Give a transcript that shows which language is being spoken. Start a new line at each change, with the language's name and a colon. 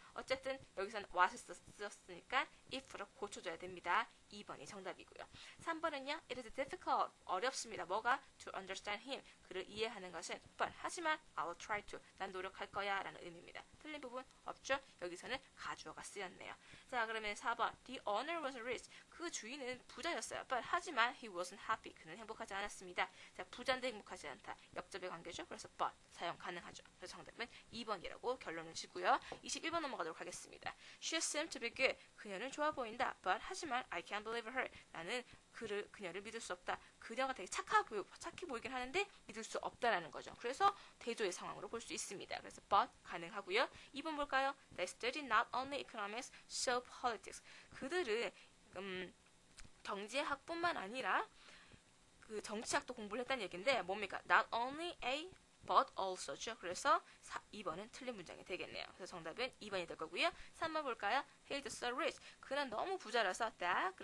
Korean: 어쨌든 여기서는 what을 썼으니까 if를 고쳐줘야 됩니다. 2번이 정답이고요. 3번은요.
English: It is difficult.
Korean: 어렵습니다. 뭐가?
English: To understand him.
Korean: 그를 이해하는 것은 but 하지만
English: I'll try to.
Korean: 난 노력할 거야 라는 의미입니다. 틀린 부분 없죠? 여기서는 가주어가 쓰였네요. 자, 그러면 4번
English: The owner was rich.
Korean: 그 주인은 부자였어요.
English: but
Korean: 하지만
English: he wasn't happy.
Korean: 그는 행복하지 않았습니다. 자, 부자인데 행복하지 않다. 역접의 관계죠. 그래서 but 사용 가능하죠. 그래서 정답은 2번이라고 결론을 짓고요. 21번 넘어가도록 하겠습니다.
English: She seemed to be good.
Korean: 그녀는 좋아 보인다.
English: but
Korean: 하지만
English: I can't believe her.
Korean: 나는 그녀를 믿을 수 없다. 그녀가 되게 착해 보이긴 하는데 믿을 수 없다라는 거죠. 그래서 대조의 상황으로 볼 수 있습니다. 그래서 but 가능하고요. 2번 볼까요?
English: They study not only economics, so politics.
Korean: 그들은 경제학뿐만 아니라 그 정치학도 공부를 했다는 얘기인데 뭡니까?
English: Not only A but also죠.
Korean: 그래서 2번은 틀린 문장이 되겠네요. 그래서 정답은 2번이 될 거고요. 3번 볼까요?
English: He's so rich.
Korean: 그는 너무 부자라서 that.